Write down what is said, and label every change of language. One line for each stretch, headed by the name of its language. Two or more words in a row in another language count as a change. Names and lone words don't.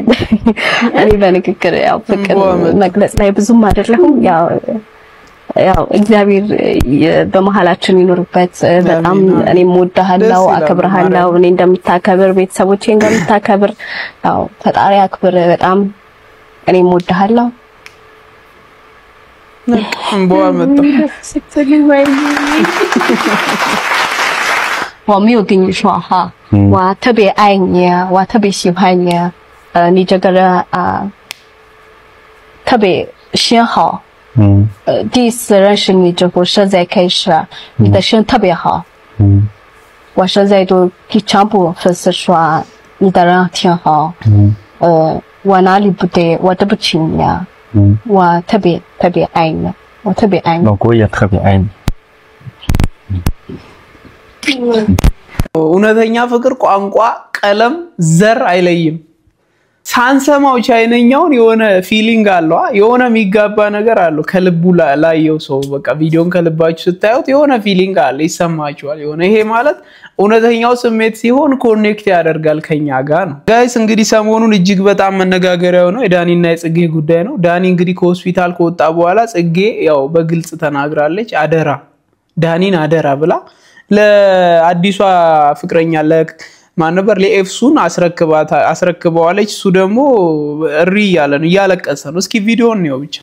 Amharic: እኔ በንግግር ያው ፍቅር መግለጽ ላይ ብዙም አይደለሁም ያው እግዚአብሔር በመሐላችን ይኖርበት በጣም እኔም ወድሃለሁ አከብርሃለሁ እኔ እንደምታከብር ቤተሰቦቼ እንደምታከብር ያው ፈጣሪ አክብር በጣም እኔም ወድሃለሁ እንቦ አመጣ
Chinese: 我没有跟你说哈我特别爱你我特别喜欢你你这个人特别心好第一次认识你之后，现在开始，你的声特别好。我现在都给全部粉丝说，你的人挺好。我哪里不对，我对不起你啊。我特别爱你，我特别爱你。老公也特别爱你。
Amharic: እውነተኛ ፍቅር ቋንቋ ቀለም ዘር አይለይም ሳንሰማው ቻይነኛውን የሆነ ፊሊንግ አለው የሆነ የሚጋባ ነገር አለው ከልቡ ላየው ሰው በቃ ቪዲዮን ከልባችሁ ስታዩት የሆነ ፊሊንግ አለ ይሰማችኋል የሆነ ይሄ ማለት እውነተኛው ስሜት ሲሆን ኮኔክት ያደርጋል ከኛ ጋር ነው ጋይስ እንግዲህ ሰሞኑን እጅግ በጣም መነጋገሪያው ነው የዳኒና የጽጌ ጉዳይ ነው ዳኒ እንግዲህ ከሆስፒታል ከወጣ በኋላ ጽጌ ያው በግልጽ ተናግራለች አደራ ዳኒን አደራ ብላ ለአዲሷ ፍቅረኛ ማን ነበር ለኤፍሱን አስረክባለች እሱ ደግሞ እሪ ያለ ነው ያለቀሰ ነው እስኪ ቪዲዮን ነው ብቻ